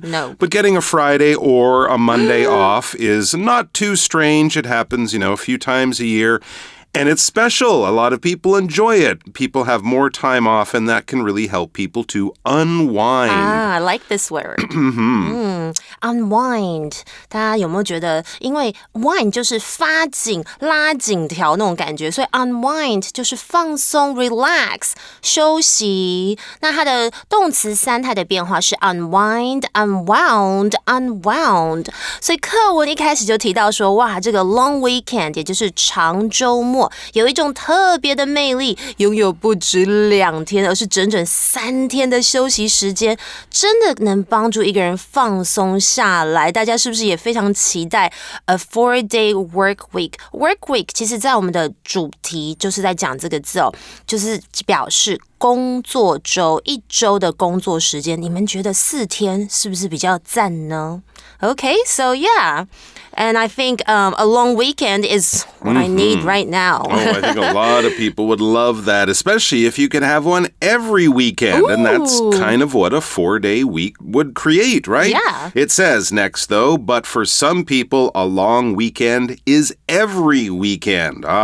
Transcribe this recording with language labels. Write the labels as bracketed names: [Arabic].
[English] No. But getting a Friday or a Monday off is not too strange. It happens, a few times a year. And it's special. A lot of people enjoy it. People have more time off, and that can really help people to unwind. I like this word. Unwind. [Chinese] 大家有没有觉得，因为 wind 就是发紧、拉紧条那种感觉，所以 unwind 就是放松、relax、休息。那它的动词3态的变化是 unwind、unwound。所以课文一开始就提到说，哇，这个 long weekend 也就是长周末。有一种特别的魅力，拥有不止2天，而是整整3天的休息时间，真的能帮助一个人放松下来。大家是不是也非常期待 [English] a 4-day work week？ [Chinese] Work week 其实在我们的主题就是在讲这个字哦，就是表示工作周，1周的工作时间。你们觉得4天是不是比较赞呢？ [English] Okay, so yeah. And I think a long weekend is what I need right now. I think a lot of people would love that, especially if you could have one every weekend. Ooh. And that's kind of what a 4-day week would create, right? Yeah. It says next, though, but for some people, a long weekend is every weekend.